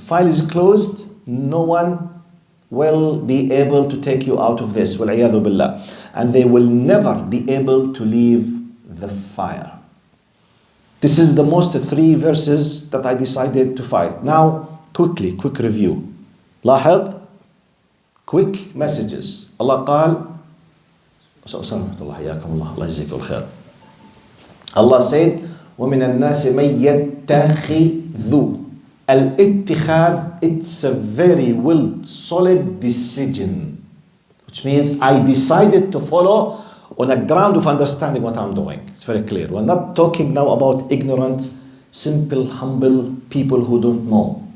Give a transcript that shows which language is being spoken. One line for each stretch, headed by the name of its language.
English: File is closed, no one will be able to take you out of this.
Arabic: وَالْعِيَاذُ بِاللَّهِ.
English: And they will never be able to leave the fire. This is the most 3 verses that I decided to fight. Now, quick review.
Arabic: لاحظ,
English: quick messages.
Arabic: Allah قال,
English: Allah said,
Arabic: وَمِنَ النَّاسِ مَنْ يَتَّخِذُ.
English: Al-ittikhad, it's a very solid decision. Which means I decided to follow on a ground of understanding what I'm doing. It's very clear. We're not talking now about ignorant, simple, humble people who don't know.